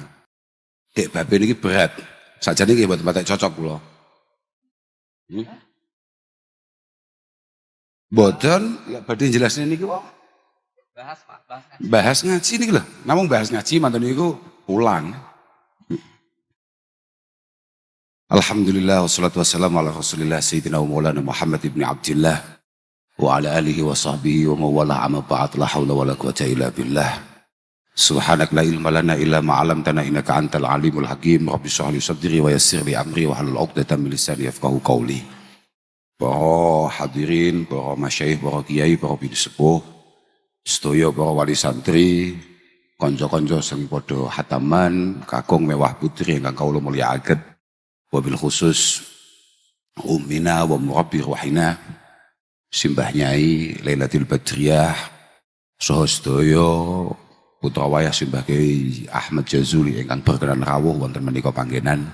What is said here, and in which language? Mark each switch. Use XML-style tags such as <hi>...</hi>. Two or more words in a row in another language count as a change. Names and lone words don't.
<jv>Dek babe niki berat. Sajane nggih mboten patek cocok kula. Mboten lek badhe jelasne niki wae. Bahas Pak, bahas ngaji. Bahas ngaji niki lho. Namung bahas ngaji manten niku pulang.</jv> <ar>الحمد لله والصلاة والسلام على رسول الله سيدنا ومولانا محمد بن عبد الله وعلى آله وصحبه ومن والاه أما بعد لا حول ولا قوة إلا بالله. سبحانك لا علم لنا إلا ما علمتنا إنك أنت العليم الحكيم. رب اشرح لي صدري ويسر لي أمري واحلل عقدة من لساني يفقهوا قولي.</ar> <jv>Para hadirin, para masyayikh, para kiai, para bini sepuh, sedaya para wali santri, kanca-kanca sing padha hataman, kakung mewah putri ingkang kawula mulyakaken.</jv> <ar>وبالخصوص أمنا ومربي روحنا</ar> <jv>Simbah Nyai Lailatul Badriyah saha sedaya putra wayah Simbah Kyai Ahmad Jazuli ingkang berkenan rawuh wonten menika panggenan.</jv>